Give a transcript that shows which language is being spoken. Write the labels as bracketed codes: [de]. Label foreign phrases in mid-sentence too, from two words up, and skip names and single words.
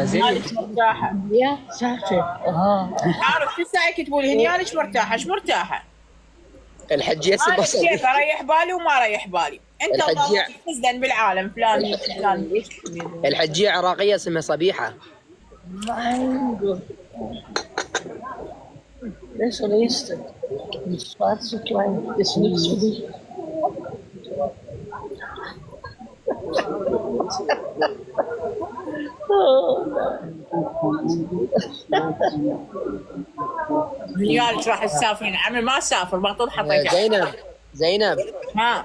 [ar] هنيالك مرتاحه. يا ساتر. عارف كل ساعه يكتبوا لي هنيالك مرتاحه، ايش مرتاحه؟ الحجيه انا بس كيف اريح بالي وما اريح بالي. انت الحجية. تزدن بالعالم فلان فلان. الحجيه عراقيه اسمها صبيحه. [de] Das nächste. Mit schwarze Kleid ist nichts für dich. [ar] هنيالك راح تسافرين. عمي ما اسافر، بطل حطيت. زينب ها